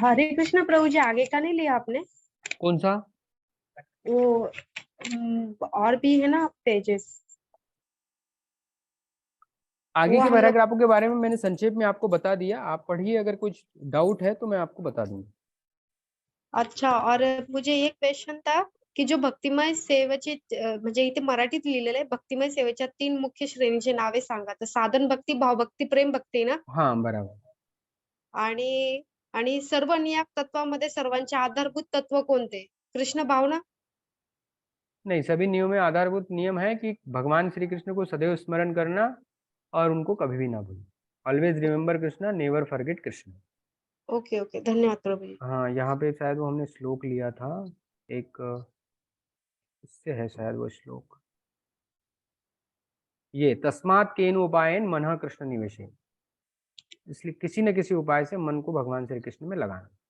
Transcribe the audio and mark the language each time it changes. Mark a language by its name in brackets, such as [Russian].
[Hindi] हरे कृष्ण प्रभु जी, आगे का नहीं लिया आपने? कौन सा? वो और भी है ना पेजेस, आगे के पैराग्राफों के बारे में मैंने संक्षेप में आपको बता दिया, आप पढ़िए, अगर कुछ डाउट है तो मैं आपको बता दूंगा। अच्छा, और मुझे एक क्वेश्चन था की जो [Marathi] भक्तिमय सेवेचे म्हणजे इथे मराठीत लिहिलेलं आहे, भक्तिमय सेवेच्या 3 मुख्य श्रेणीची नावे सांगा. तर साधन भक्ती, भाव भक्ती, प्रेम भक्ती ना? [Hindi] हाँ बराबर. [Marathi] आणि सर्व नियाक तत्वामध्ये सर्वांचे आधारभूत तत्व कोणते? कृष्ण भावना? [Hindi] नहीं, सभी नियमों में आधारभूत नियम है कि भगवान श्री कृष्ण को सदैव स्मरण करना और उनको कभी भी ना भूलें। [English] Always remember Krishna, never forget Krishna. [Hindi] Okay okay, धन्यवाद प्रभु जी। हाँ, यहाँ पे शायद वो हमने श्लोक लिया था एक, इससे है शायद वो श्लोक, ये [Sanskrit] तस्मात् केन उपायन मनः कृष्ण निवेशे, [Hindi] इसलिए किसी न किसी उपाय से मन को भगवान श्री कृष्ण में लगाना।